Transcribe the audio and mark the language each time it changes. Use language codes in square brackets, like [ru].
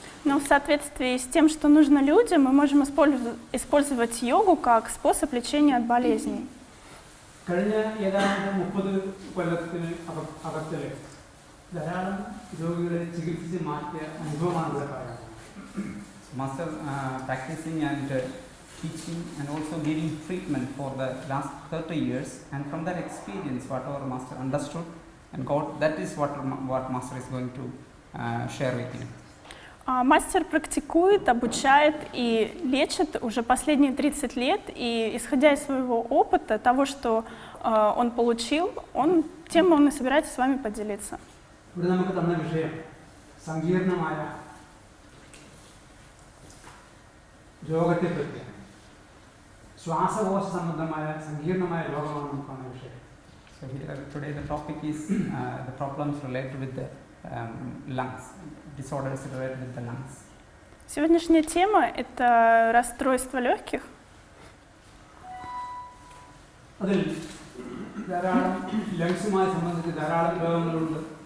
[ru] Но в соответствии с тем, что нужно людям, мы можем использовать йогу как способ лечения от болезней. [ml] കഴിഞ്ഞ ഏതാണ്ട് 30 കൊല്ലത്തിന് അകത്തിൽ ധാരാളം രോഗികളെ ചികിത്സിച്ച് മാറ്റിയ അനുഭവമാണ് ഇവിടെ പറയുന്നത്. [en] Master practicing and teaching and also giving treatment for the last 30 years, and from that experience, whatever Master understood and got, that is what Master is going to share with you. [ru] Мастер практикует, обучает и лечит уже последние 30 лет, и исходя из своего опыта, того, что он получил, тем он и собирается с вами поделиться. [ml] ഇവിടെ നമുക്ക് തന്ന വിഷയം സങ്കീർണമായ രോഗത്തെപ്പറ്റി, ശ്വാസകോശ സംബന്ധമായ സങ്കീർണമായ രോഗമാണ് നമുക്ക് തന്ന വിഷയം. [en] So here today the topic is the problems related with the lungs, disorders related with the lungs. [ru] Сегодняшняя тема – это расстройство легких. [ml] അതിൽ ധാരാളം ലങ്സുമായി സംബന്ധിച്ച് ധാരാളം രോഗങ്ങളുണ്ട്.